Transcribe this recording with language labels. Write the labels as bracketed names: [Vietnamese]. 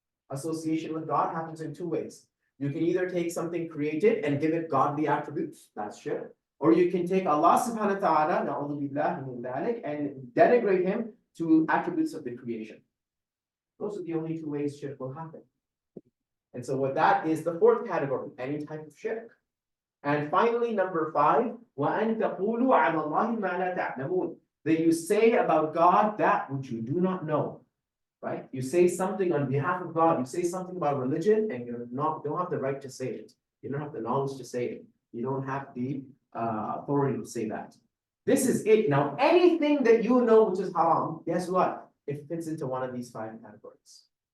[English] Association with God happens in 2 ways. You can either take something created and give it godly attributes, that's shirk. Or you can take Allah subhanahu wa ta'ala, [Arabic] na'udhu billahi min dhalik, [English] and denigrate him to attributes of the creation. Those are the only 2 ways shirk will happen. And so what that is the 4th category, any type of shirk. And finally, number 5, [Arabic] وَأَن تَقُولُوا عَلَى اللَّهِ مَا لَا تَعْلَمُونَ. [English] That you say about God that which you do not know. Right? You say something on behalf of God, you say something about religion, and you don't have the right to say it. You don't have the knowledge to say it. You don't have the authority to say that. This is it. Now, anything that you know which is haram, guess what? It fits into one of these 5 categories.